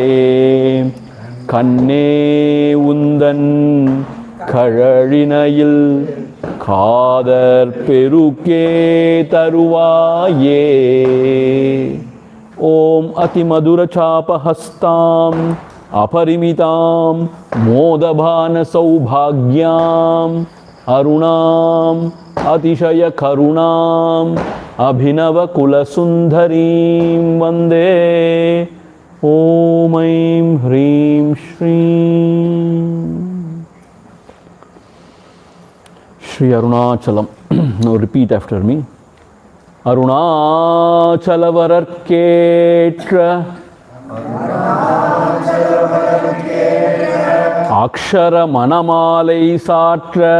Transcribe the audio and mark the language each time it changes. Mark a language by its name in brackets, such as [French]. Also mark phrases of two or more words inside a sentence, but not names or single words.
[Tamil] கண்ணே உந்தன் கழலினையில் காதற் பெருக்கே தருவாயே [Sanskrit] ओम् अतिमधुरचापहस्ताम् अपरिमितां मोदभान सौभाग्यां अरुणां अतिशय करुणां अभिनव कुलसुंदरीं वंदे ओम ऐं ह्रीं श्रीं श्री अरुणाचलम. [English] Now repeat after me. [Tamil] அருணாசலவரற்கேற்ற அக்ஷர மணமாலை சாற்ற